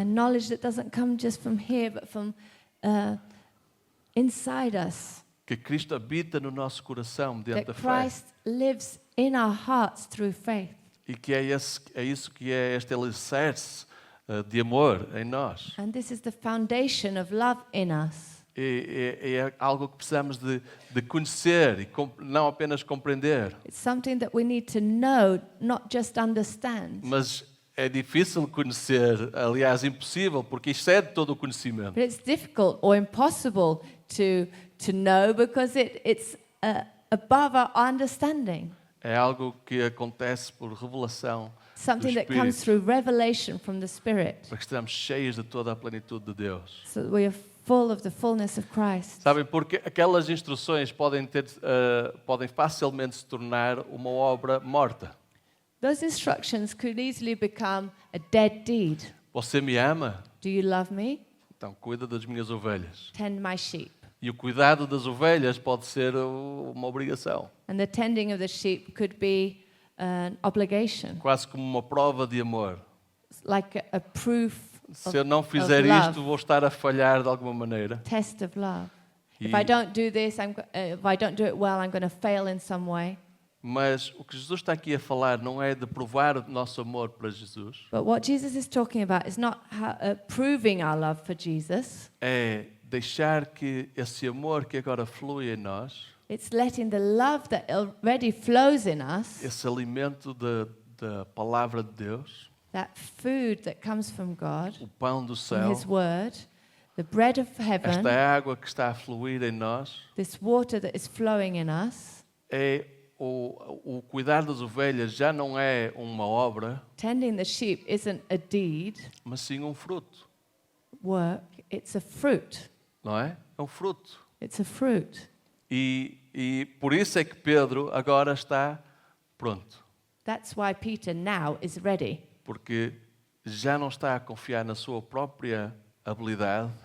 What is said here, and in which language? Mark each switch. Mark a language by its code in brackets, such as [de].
[en] A knowledge that doesn't come just from here, but from inside us. [pt] Que Cristo habita no nosso coração mediante [en] That Christ lives in our hearts through faith. [pt] E que é isso que é este alicerce de amor em nós. [en] And this is the foundation of love in us. [pt] É algo que precisamos de conhecer e não apenas compreender. [en] It's something that we need to know, not just understand. [pt] Mas é difícil conhecer, aliás, impossível, porque excede todo o conhecimento. [en] But it's difficult or impossible to know because it's above our understanding. [pt] É algo que acontece por revelação do [en] Something that comes [pt] Espírito, [en] through revelation from the Spirit, [pt] para que estejamos cheios de toda a plenitude de Deus. [en] so that we are full of the fullness of Christ. [pt] Sabem, porque aquelas instruções podem facilmente se tornar uma obra morta. [en] Those instructions could easily become a dead deed. [pt] Você me ama? [en] Do you love me? [pt] Então cuida das minhas ovelhas. [en] Tend my sheep. [pt] E o cuidado das ovelhas pode ser uma obrigação, [en] And the tending of the sheep could be an obligation, [pt] quase como uma prova de amor. [en] like a proof [pt] Se eu não [en] of [pt] fizer [en] love. [pt] isto, vou estar a falhar de alguma maneira. [en] Test of love. If I don't do this, if I don't do it well, I'm going to fail in some way. [pt] Mas o que Jesus está aqui a falar não é de provar o nosso amor para Jesus, [en] But what Jesus is talking about is not proving our love for Jesus. [pt] é deixar que esse amor que agora flui em nós, [en] It's letting the love that already flows in us, [pt] esse alimento da palavra de Deus, [en] that food that comes from God, [pt] o pão do céu, [en] His Word, the bread of heaven, [pt] esta água que está a fluir em nós, [en] this water that is flowing in us, [pt] é o cuidar das ovelhas já não é uma obra, [en] tending the sheep isn't a deed, [pt] mas sim um fruto, [en] work, it's a fruit. [pt] não é? É um fruto. [en] It's a fruit. [pt] E por isso é que Pedro agora está pronto, [en] That's why Peter now is ready. [pt] porque já não está a confiar na sua própria habilidade,